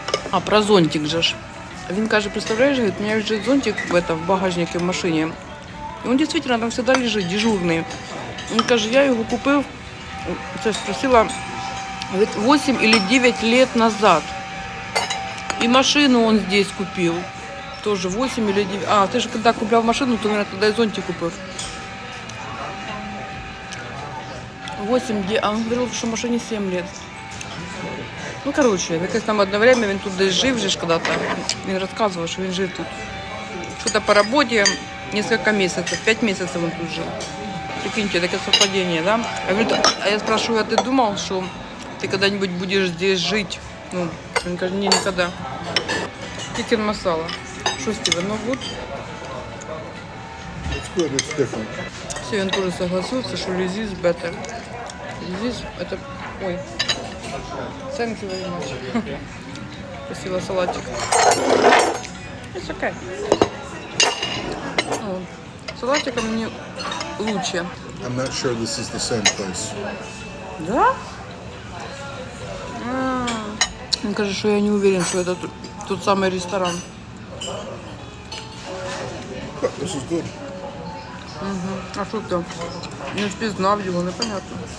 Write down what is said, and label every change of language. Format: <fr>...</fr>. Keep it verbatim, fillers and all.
<uk>А, про зонтик же ж. Він каже, представляєш, говорить, у мене лежить зонтик в, этом, в багажнике в машині. І він дійсно там завжди лежить, дежурний. Він каже, я його купив, це ж спросила, говорить, восемь или девять лет назад.</uk> <ru>И машину он здесь купил. Тоже восемь или девять. А, ты же когда куплял машину, то, наверное, тогда и зонтик купил. восемь, де... а он говорил, что машине семь лет. Ну, коротше,</ru> <uk>в якесь там одне время він тут десь жив</uk> <ru>же ж когда-то.</ru> <uk>Він розказував, що він жив тут. Що-то по роботі, несколько місяців, п'ять місяців він тут жив. Прикиньте, таке совпадіння, да? А, він, а я спрашиваю, а ти думав, що ти коли-небудь будеш здесь жити? Ну, він каже, ні, ніколи. Тікен масала. Що з тебе, ну вот.</uk> <en>It's good, it's different.</en> <uk>Все, він теж согласился, що лізіс better.</uk> <en>Лізіс, это... Ой. Thank you very much.</en> <ru>Спасибо, салатик.</ru> <en>It's okay.</en> <uk>Ну, салатика мені лучше.</uk> <en>I'm not sure this is the same place.</en> <ru>Да?</ru> <uk>А, Він каже, що я не уверен, що це тот- тот самий ресторан.</uk> <en>But this is good.</en> <uk>А що там? Не впізнав його, непонятно.</uk>